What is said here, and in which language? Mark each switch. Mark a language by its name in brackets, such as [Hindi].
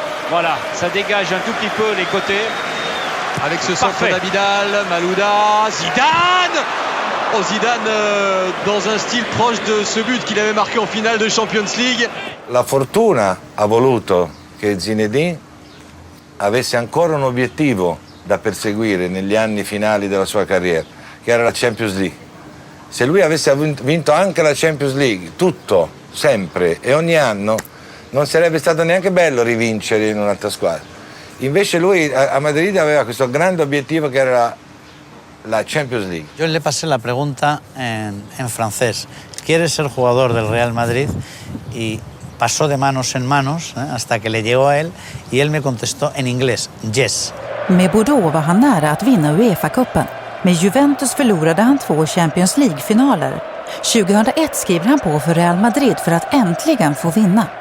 [French] Voilà, ça dégage un tout petit peu les côtés. Avec ce centre d'Abidal, Malouda, Zidane. Oh, Zidane dans un style proche de ce but qu'il avait marqué en finale de Champions League. [Italian] La fortuna ha voluto che Zinedine avesse ancora un obiettivo da perseguire negli anni finali della sua carriera, che era la Champions League. Se lui avesse vinto anche la Champions League, tutto, sempre e ogni anno, non sarebbe stato neanche bello rivincere in un'altra squadra. Invece lui a Madrid aveva questo grande obiettivo che era la Champions League. [Spanish] Yo le pasé la pregunta en francés. ¿Quieres ser jugador del Real Madrid? Y pasó de manos en manos hasta que le llegó a él y él me contestó en inglés, yes. [Swedish] Med Bordeaux var han nära att vinna UEFA-cupen. Med Juventus förlorade han 2 Champions League-finaler. 2001 skriver han på för Real Madrid för att äntligen få vinna.